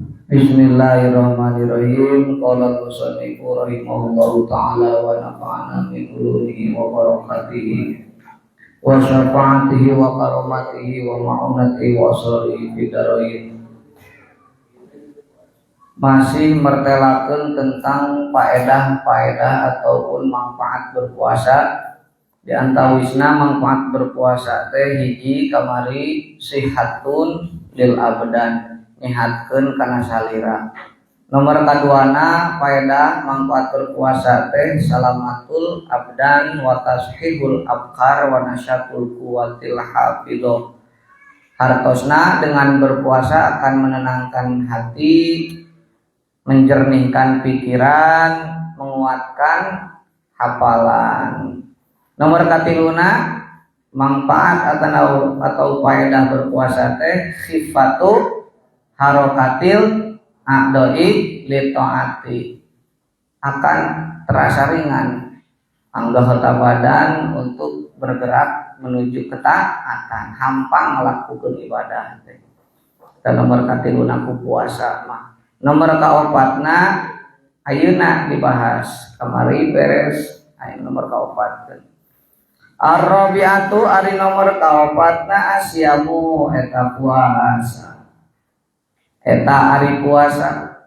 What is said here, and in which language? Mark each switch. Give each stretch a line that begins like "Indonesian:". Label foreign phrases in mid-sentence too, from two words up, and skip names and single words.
Arabic: بسم الله الرحمن الرحيم. قال المصنف رحمه الله تعالى ونفعنا من علومه وبركاته وشفاعته وكراماته ومعونته وأسراره بالدارين.
Indonesian: Masih mertelakeun tentang faedah-faedah ataupun manfaat berpuasa.
Sundanese: Di antawisna manfaat berpuasa teh hiji kamari
Arabic: صحة للأبدان,
Sundanese: nyehatkeun kana salira.
Arabic: Nomor kaduana faedah manfaat berpuasa teh سلامة الأبدان وتصحيح الأبكار ونشاط قوة الحافظ.
Indonesian: Hartosna dengan berpuasa akan menenangkan hati, menjernihkan pikiran, menguatkan hafalan.
Sundanese: Nomor katiluna manfaat atau faedah berpuasa teh
Arabic: خفة حركة الأعضاء للطاعة,
Indonesian: akan terasa ringan anggota badan untuk bergerak menuju ketaatan, hampang melakukan ibadah teh.
Sundanese: Dan nomor katiluna ku puasa mah. Nomor kaopatna ayeuna dibahas kamari beres aya nomor kaopat. Ar-rabi'atu ari nomor kaopatna asyamu eta puasa. Eta ari puasa.